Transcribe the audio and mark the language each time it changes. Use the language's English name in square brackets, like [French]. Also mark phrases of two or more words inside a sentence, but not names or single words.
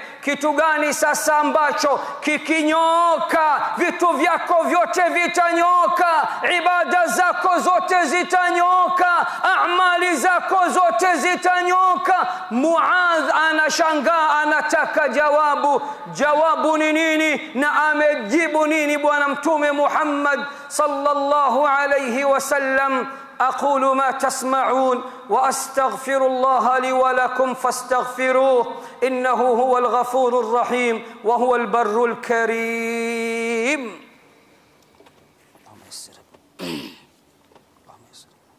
[Swahili] Kitu gani sasa ambacho kikinyoka vitu vyako vyote vitanyoka, ibada zako zote zitanyoka, amali zako zote zitanyoka? Muadh anashangaa, anataka jawabu ni nini? Na amejibu nini bwana mtume Muhammad [Arabic] صلى الله عليه وسلم? أقول ما تسمعون وأستغفر الله لي ولكم فاستغفروه إنه هو الغفور الرحيم وهو البر الكريم. اللهم يسر. اللهم يسر.